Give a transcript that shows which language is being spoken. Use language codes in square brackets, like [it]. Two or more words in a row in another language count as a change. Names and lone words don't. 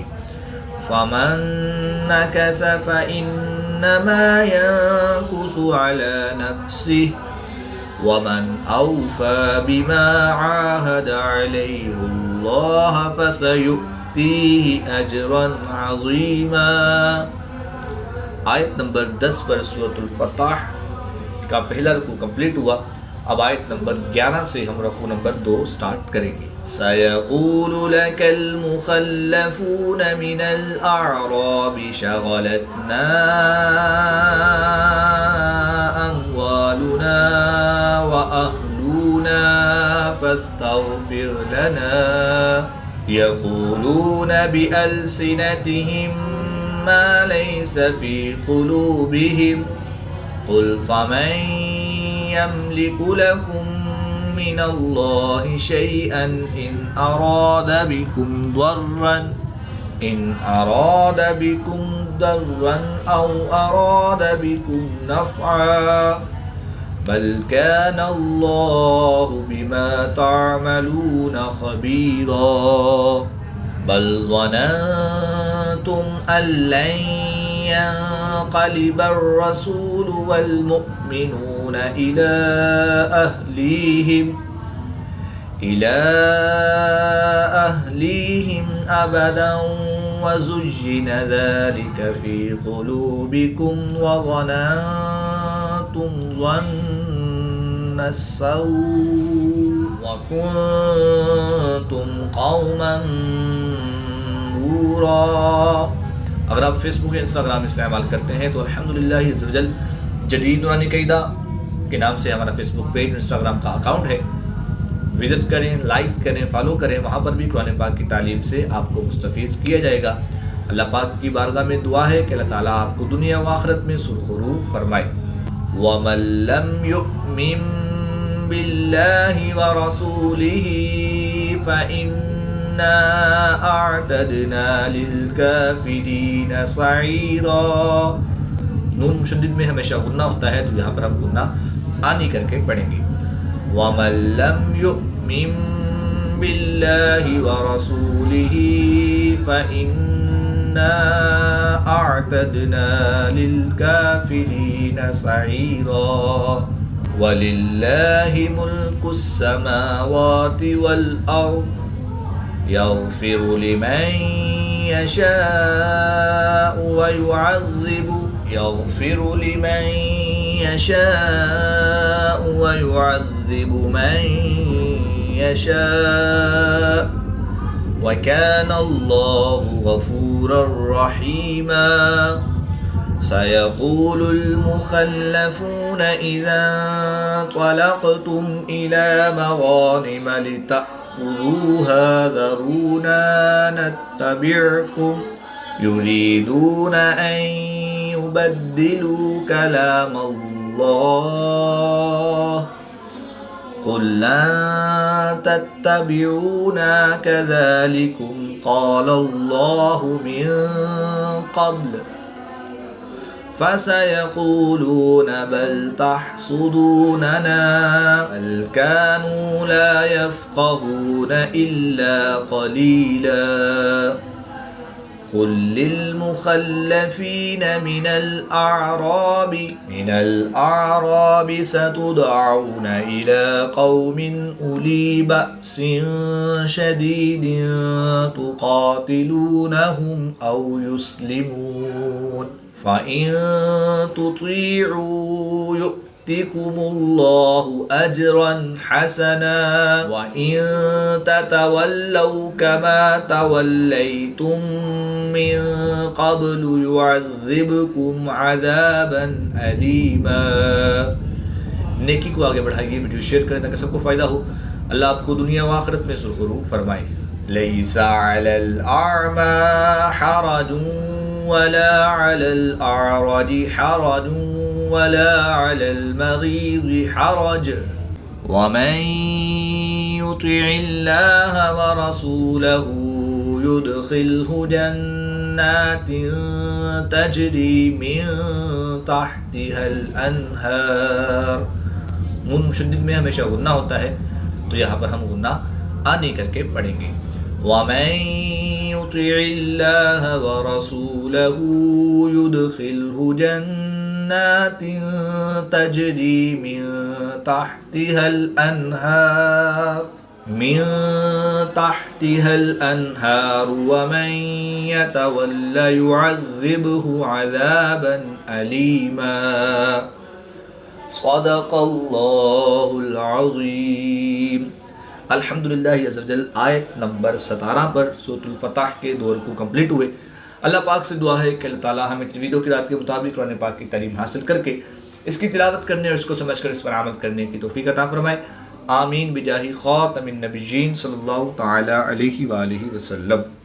[ar] فمن نكث فإنما ينكث على نفسه ومن أوفى بما عاهد عليه الله فسيؤتيه أجرا عظيما. [ur] آیت نمبر 10 پر سورۃ الفتح کا پہلا رکوع کمپلیٹ ہوا. اب آیت نمبر 11 سے ہم رکوع نمبر 2 اسٹارٹ کریں گے. [ar] سيقول لك المخلفون من الأعراب شغلتنا أموالنا وأهلونا فاستغفر لنا يقولون بألسنتهم ما ليس في قلوبهم قل فمن يملك لكم من الله شيئا إن أراد بكم ضرا أو أراد بكم نفعا بل كان الله بما تعملون خبيرا. بل ظننتم أن لن ينقلب الرسول والمؤمنون إلى أهليهم أبدا وزين ذلك في قلوبكم وظننتم ظن السوء وكنتم قوما بورا. [ur] اگر آپ فیس بک یا انسٹاگرام استعمال کرتے ہیں تو [ar] الحمد لله عز وجل [ur] جدید نورانی قاعدہ کے نام سے ہمارا فیس بک پیج انسٹاگرام کا اکاؤنٹ ہے، وزٹ کریں، لائک کریں، فالو کریں. وہاں پر بھی قرآن پاک کی تعلیم سے آپ کو مستفیض کیا جائے گا. اللہ پاک کی بارگاہ میں دعا ہے کہ اللہ تعالیٰ آپ کو دنیا و آخرت میں سرخرو فرمائے. [ar] ومن لم يؤمن بالله ورسوله فإنا أعتدنا للكافرين سعيرا. [ur] نون مشدد میں ہمیشہ غنہ ہوتا ہے، تو یہاں پر ہم غنہ آنی کرکے پڑھیں گے. [ar] ومن لم يؤمن بالله ورسوله فإنا أعتدنا للكافرين سعيرا. ولله ملك السماوات والأرض يغفر لمن يشاء ويعذب من يشاء وكان الله غفورا رحيما. سيقول المخلفون إذا انطلقتم إلى مغانم لتأخذوها ذرونا نتبعكم يريدون أن يبدلوا كلام الله قل لن تتبعونا كذلكم قال الله من قبل فسيقولون بل تحسدوننا بل كانوا لا يفقهون إلا قليلا. قل للمخلفين من الأعراب ستدعون إلى قوم أولي بأس شديد تقاتلونهم أو يسلمون فإن تطيعوا يؤتكم الله أجرا حسنا وإن تتولوا كما توليتم من قبل يعذبكم عذابا أليما. [ur] نیکی کو آگے بڑھائیے، ویڈیو شیئر کریں تاکہ سب کو فائدہ ہو. اللہ آپ کو دنیا و آخرت میں سرخرو فرمائے. [ar] ليس على الأعمى حرج ولا على الأعرج حرج ولا على المريض حرج ومن يطع الله ورسوله يدخله جنات تجري من تحتها الأنهار. [ur] نون مشدد میں ہمیشہ غنہ ہوتا ہے، تو یہاں پر ہم غنہ آنی کرکے پڑھیں گے. [ar] ومن يطع الله ورسوله يدخله جنات تجري من تحتها الأنهار ومن يتول يعذبه عذابا أليما. صدق الله العظيم. الحمد لله عز وجل [ur] آیت نمبر 17 پر سورۃ الفتح کے 2 رکوع کمپلیٹ ہوئے. اللہ پاک سے دعا ہے کہ اللہ تعالیٰ ہمیں تویدوں کی رات کے مطابق قرآن پاک کی تعلیم حاصل کرکے اس کی تلاوت کرنے اور اس کو سمجھ کر اس پر عمل کرنے کی توفیق عطا فرمائے. [ar] آمين بجاه خاتم النبيين صلى الله تعالى عليه وآله وسلم.